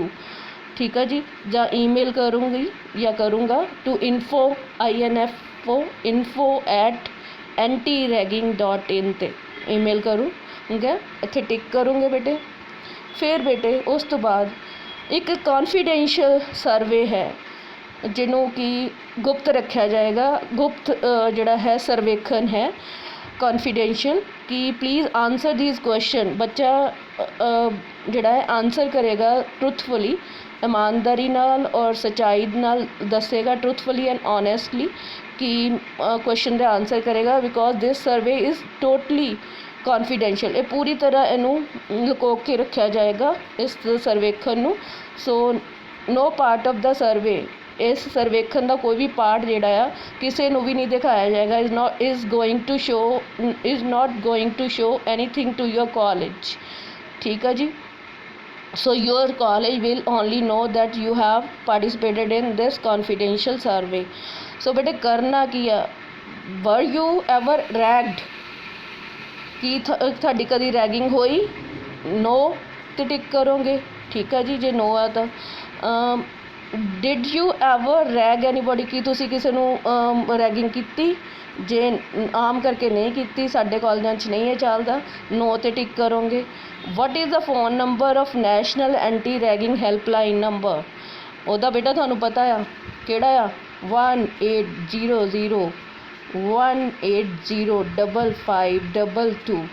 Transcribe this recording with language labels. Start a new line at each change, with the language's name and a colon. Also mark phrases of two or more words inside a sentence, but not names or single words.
Punjabi: ਠੀਕ ਆ ਜੀ। ਜਾਂ ਈਮੇਲ ਕਰੂੰਗੀ ਜਾਂ ਕਰੂੰਗਾ ਟੂ info@antiragging.in 'ਤੇ ਈਮੇਲ ਕਰੂੰਗਾ। ਇੱਥੇ ਟਿਕ ਕਰੂੰਗੇ ਬੇਟੇ। ਫਿਰ ਬੇਟੇ ਉਸ ਤੋਂ ਬਾਅਦ ਇੱਕ ਕੌਨਫੀਡੈਂਸ਼ੀਅਲ ਸਰਵੇ ਹੈ ਜਿਹਨੂੰ ਕਿ ਗੁਪਤ ਰੱਖਿਆ ਜਾਏਗਾ। ਗੁਪਤ ਜਿਹੜਾ ਹੈ ਸਰਵੇਖਣ ਹੈ कॉन्फिडेंशियल कि
English: please answer these question.
Punjabi: बच्चा ਜਿਹੜਾ ਹੈ ਆਨਸਰ ਕਰੇਗਾ ਟਰੁਥਫੁਲੀ, ਇਮਾਨਦਾਰੀ ਨਾਲ ਔਰ ਸੱਚਾਈ ਨਾਲ ਦੱਸੇਗਾ,
English: truthfully and honestly
Punjabi: ਕਿ ਕੁਐਸਚਨ ਦਾ ਆਨਸਰ ਕਰੇਗਾ।
English: because this survey is totally confidential.
Punjabi: ਇਹ ਪੂਰੀ ਤਰ੍ਹਾਂ ਇਹਨੂੰ ਲੁਕੋ ਕੇ ਰੱਖਿਆ ਜਾਏਗਾ ਇਸ ਸਰਵੇਖਣ ਨੂੰ।
English: so no part of the survey,
Punjabi: ਇਸ ਸਰਵੇਖਣ ਦਾ ਕੋਈ ਵੀ ਪਾਰਟ ਜਿਹੜਾ ਆ ਕਿਸੇ ਨੂੰ ਵੀ ਨਹੀਂ ਦਿਖਾਇਆ ਜਾਏਗਾ।
English: is not going to show anything to your college.
Punjabi: ਠੀਕ ਆ ਜੀ।
English: So your college will only know that you have participated in this confidential survey.
Punjabi: So ਬੇਟੇ ਕਰਨਾ ਕੀ ਆ,
English: were you ever ragged?
Punjabi: ਕੀ ਤੁਹਾਡੀ ਕਦੀ ਰੈਗਿੰਗ ਹੋਈ? ਨੋ ਤੇ ਟਿਕ ਕਰੋਗੇ। ਠੀਕ ਆ ਜੀ। ਜੇ ਨੋ ਆ ਤਾਂ
English: did you ever rag anybody?
Punjabi: ਕੀ ਤੁਸੀਂ ਕਿਸੇ ਨੂੰ ਰੈਗਿੰਗ ਕੀਤੀ? ਜੇ ਆਮ ਕਰਕੇ ਨਹੀਂ ਕੀਤੀ, ਸਾਡੇ ਕਾਲਜਾਂ 'ਚ ਨਹੀਂ ਇਹ ਚੱਲਦਾ, ਨੋ ਤੇ ਟਿਕ ਕਰੋਗੇ।
English: what is the phone number of national anti ragging helpline number?
Punjabi: ਉਹਦਾ ਬੇਟਾ ਤੁਹਾਨੂੰ ਪਤਾ ਆ ਕਿਹੜਾ ਆ? 1800180552।